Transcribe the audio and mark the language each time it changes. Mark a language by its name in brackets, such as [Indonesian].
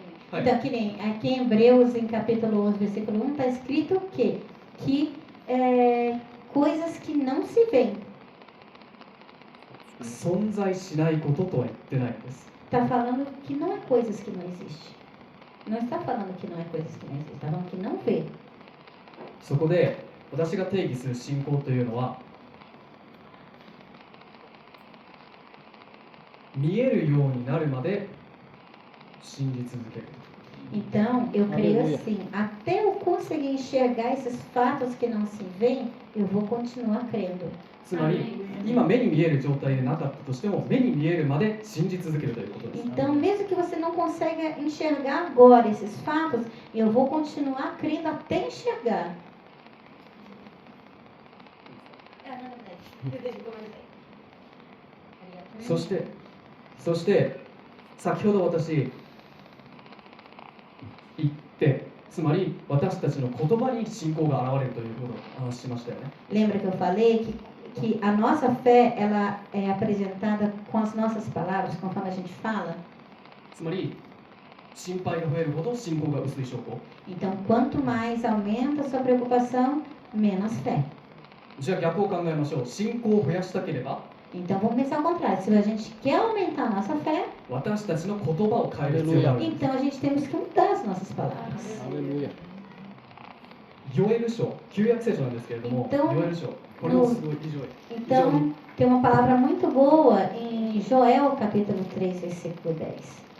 [Portuguese] Então, aqui em Hebreus, em capítulo 11, versículo 1, está escrito o quê? Que coisas que não se veem. [Japanese] 存在しないこととは言ってないんです。 [Portuguese] Está falando que não é coisas que não existem. Não está falando que não é coisas que não existem. Está falando que não vê. [Japanese] そこで私が定義する信仰というのは、見えるようになるまで信じ続ける。 [Portuguese] Então, eu creio assim, até eu conseguir enxergar esses fatos que não se veem, eu vou continuar crendo. [Japanese] つまり、今目に見える状態でなかったとしても、目に見えるまで信じ続けるということです。 [Portuguese] Então, mesmo que você não consiga enxergar agora esses fatos, eu vou continuar crendo até enxergar. [Japanese] そして先ほど私言って、つまり私たちの言葉に信仰が現れるということを話しましたよね。 [Portuguese] Lembra que eu falei que a nossa fé ela é apresentada com as nossas palavras, conforme a gente fala? [Japanese] つまり心配が増えるほど信仰が薄い証拠。 [Portuguese] Então, quanto mais aumenta a sua preocupação, menos fé. [Japanese] じゃあ逆を考えましょう。信仰を増やしたければ、 [Portuguese] Então, vamos pensar ao contrário. Se a gente quer aumentar a nossa fé, [Japanese] 私たちの言葉を変える必要がある。 [Portuguese] então a gente temos que mudar as nossas palavras. Aleluia. [Japanese] ヨエル書、旧約聖書なんですけれども、 [Portuguese] Então, [Japanese] ヨエル書、これもすごい非常に。 [Portuguese] Então, tem uma palavra muito boa em Joel, capítulo 3, versículo 10.